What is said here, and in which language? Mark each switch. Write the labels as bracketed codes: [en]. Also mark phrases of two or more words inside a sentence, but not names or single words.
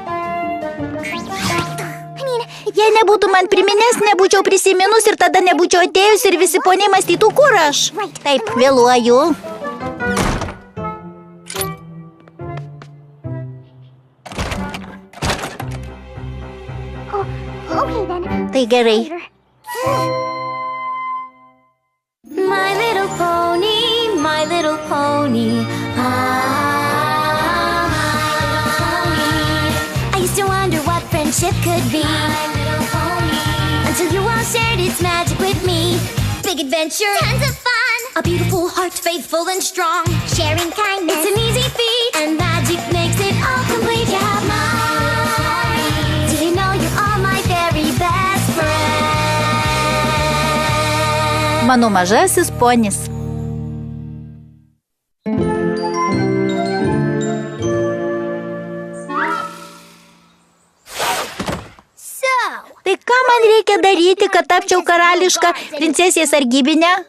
[lt] Jei nebūtų man priminęs, nebūčiau prisiminus ir tada nebūčiau atėjus ir visi poniai mąstytų, kur aš. Taip, vėluoju. Tai gerai. [en] My little pony, my little pony. I used to wonder what friendship could be. Until you all shared its magic with me. Big adventure, tons of fun. A beautiful heart, faithful and strong. Sharing kindness, it's an easy feat. And magic makes it all complete. You have mine. Do you know you're all my very best friend? [lt] Mano mažasis ponis. Tai ką man reikia daryti, kad tapčiau karališką princesės sargybinę?